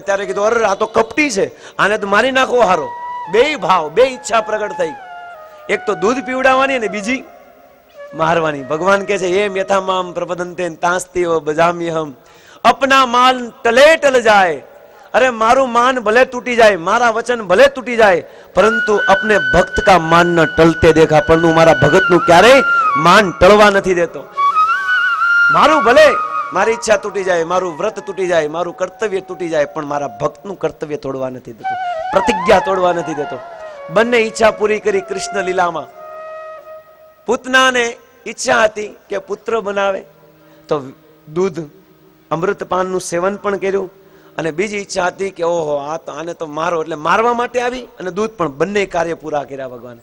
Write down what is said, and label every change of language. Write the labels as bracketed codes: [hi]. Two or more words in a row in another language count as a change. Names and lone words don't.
[gu] ત્યારે કીધું અરે આ તો કપટી છે, આને તો મારી નાખો હારો. 2 ભાવ, 2 ઈચ્છા પ્રગટ થઈ, એક તો દૂધ પીવડાવવાની અને બીજી મારવાની. ભગવાન કહે છે એમ [sa] यथामाम प्रपदंते तास्तिव बजाम्यहम, [hi] अपना मान टले टल जाय. [gu] અરે મારું માન ભલે તૂટી જાય, મારા વચન ભલે તૂટી જાય, પરંતુ [hi] अपने भक्त का मान न टलते देखा. [gu] પણ હું મારા ભગતનું ક્યારેય માન ટળવા નથી દેતો. મારું ભલે મારી ઈચ્છા તૂટી જાય, મારું વ્રત તૂટી જાય, મારું કર્તવ્ય તૂટી જાય, પણ મારા ભક્તનું કર્તવ્ય તોડવા નથી દેતો, પ્રતિજ્ઞા તોડવા નથી દેતો. બંને ઈચ્છા પૂરી કરી કૃષ્ણ લીલામાં. પૂતનાને ઈચ્છા હતી કે પુત્ર બનાવે તો દૂધ અમૃતપાનનું સેવન પણ કર્યું, અને બીજી ઈચ્છા હતી કે ઓહો આને તો મારો, એટલે મારવા માટે આવી અને દૂધ પણ, બંને કાર્ય પૂરા કર્યા ભગવાને.